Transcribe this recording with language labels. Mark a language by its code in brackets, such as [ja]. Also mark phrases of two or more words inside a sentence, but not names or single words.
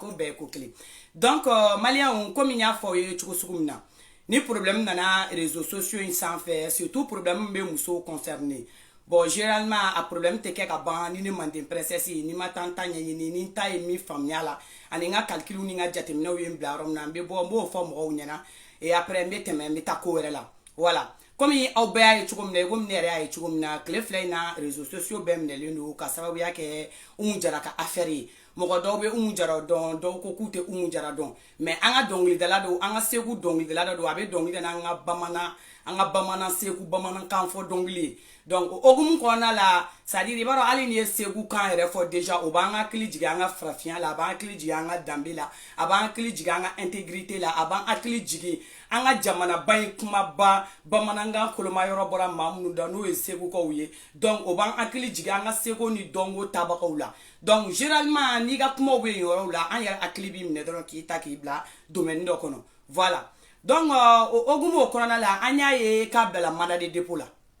[bm] bɛɛ ko kelen [fr] donc malien comme il y a [bm] fɔ ye cogo sugu min na ni problème nana [fr] réseaux sociaux [bm] in sanfɛ surtout problème bɛ musow concerné [fr] bon généralement [bm] a problème tɛ kɛ ka ban ni ne manden princesse ni ma tan ta ɲɛɲini ni ta ye min faamuya la ani n ka calcul ni n ka jateminɛw ye n bila yɔrɔ min na n bɛ bɔ n b'o fɔ mɔgɔw ɲɛna [fr] et après [bm] n bɛ tɛmɛ n bɛ taa ko wɛrɛ la [fr] voilà comme [bm] aw bɛɛ y'a ye cogo min na komi ne yɛrɛ y'a ye cogo min na tile fila in na [fr] réseaux sociaux [bm] bɛɛ minɛlen don ka sababuya kɛ Umu Jara ka affaire ye mɔgɔ dɔw bɛ Umu Jara dɔn dɔw ko k'u tɛ Umu Jara dɔn mais an ka dɔnkilidala don an ka segu dɔnkilidala don a bɛ dɔnkili na an ka bamanan segu bamanankan fɔ dɔnkili ye donc o hokumu kɔnɔna la [fr] c'est à dire [bm] i b'a dɔn hali ni ye segu kan yɛrɛ fɔ déjà o b'an hakili jigin an ka farafinya la a b'an hakili jigin an ka danbe la a b'an hakili jigin an ka intégrité la a b'an hakili jigin an ka jamanaba in kumaba bamanankan koloma yɔrɔ bɔra maa minnu da n'o ye segukaw ye donc o b'an hakili jigin an ka seko ni dɔnko tabagaw la [fr] donc généralement [bm] n'i ka kumaw bɛ yen yɔrɔw la an yɛrɛ hakili b'i minɛ dɔrɔn k'i ta k'i bila domaine dɔ kɔnɔ [fr] voilà donc [bm] o hokumu kɔnɔna la an y'a ye k'a bɛɛla [fr] mandat de dépôt [bm] la